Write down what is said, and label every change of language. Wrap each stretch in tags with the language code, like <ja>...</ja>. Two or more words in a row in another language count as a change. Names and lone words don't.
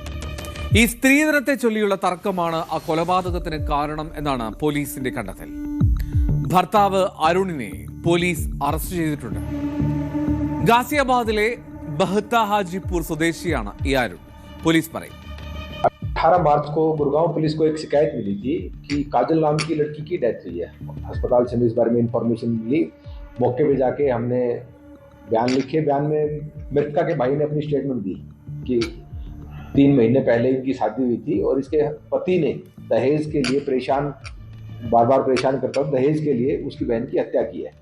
<ml>ഈ സ്ത്രീധനത്തെ ചൊല്ലിയുള്ള തർക്കമാണ് ആ കൊലപാതകത്തിന് കാരണം എന്നാണ് പോലീസിന്റെ കണ്ടെത്തൽ. ഭർത്താവ് അരുണിനെ പോലീസ് അറസ്റ്റ് ചെയ്തിട്ടുണ്ട്. ഗാസിയാബാദിലെ ബഹ്ത हाजीपुर സ്വദേശിയാണ് ഈ അരുൺ. പോലീസ് പറയും</ml> <hi>18 मार्च को गुड़गांव पुलिस को एक शिकायत मिली थी कि काजल नाम की लड़की की डेथ हुई है। अस्पताल से इस बारे में इंफॉर्मेशन मिली। मौके पे जाके हमने बयान लिखे। बयान में मृतका के भाई ने अपनी स्टेटमेंट दी कि 3 महीने पहले इनकी शादी हुई थी और इसके पति ने दहेज के लिए बार बार परेशान करता हूँ, दहेज के लिए उसकी बहन की हत्या की है।</hi>